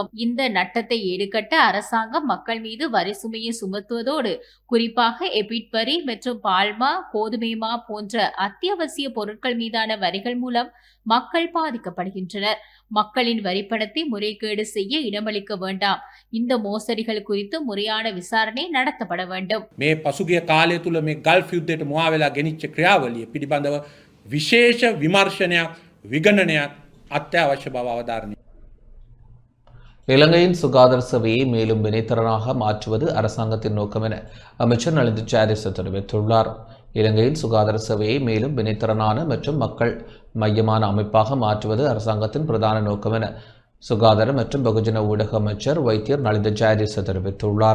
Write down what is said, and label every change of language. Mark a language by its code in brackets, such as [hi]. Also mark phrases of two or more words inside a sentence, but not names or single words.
[ta] இந்த நட்டத்தை ஈடுகட்ட அரசாங்கம் மக்கள் மீது வரி சுமையை சுமத்துவதோடு குறிப்பாக குறிப்பாக எபிட் வரி மற்றும் பால்மா கோதுமைமா போன்ற அத்தியாவசிய பொருட்கள் மீதான வரிகள் மூலம் மக்கள் பாதிக்கப்படுகின்றனர். மக்களின் வரிப்பணத்தை முறைகேடு செய்ய இடமளிக்க வேண்டாம். இந்த மோசடிகள் குறித்து முறையான விசாரணை நடத்தப்பட வேண்டும். [si] මේ පසුගිය කාලය තුළ මේ ගල්ෆ් යුද්ධයට මුවා වෙලා ගෙනිච්ච ක්‍රියාවලිය පිළිබඳව විශේෂ විමර්ශනයක් විගණනයක් අත්‍යවශ්‍ය බව අවධාරණය. [ta] இலங்கையின் சுகாதார சேவையை மேலும் வினைத்திறனாக மாற்றுவது அரசாங்கத்தின் நோக்கம் என அமைச்சர் நலிந்த ஜாயதிச தெரிவித்துள்ளார். இலங்கையின் சுகாதார சேவையை மேலும் வினைத்திறனான மற்றும் மக்கள் மையமான அமைப்பாக மாற்றுவது அரசாங்கத்தின் பிரதான நோக்கம் என சுகாதார மற்றும் பகுஜன ஊடக அமைச்சர் வைத்தியர் நலிந்த ஜாயதிச தெரிவித்துள்ளார்.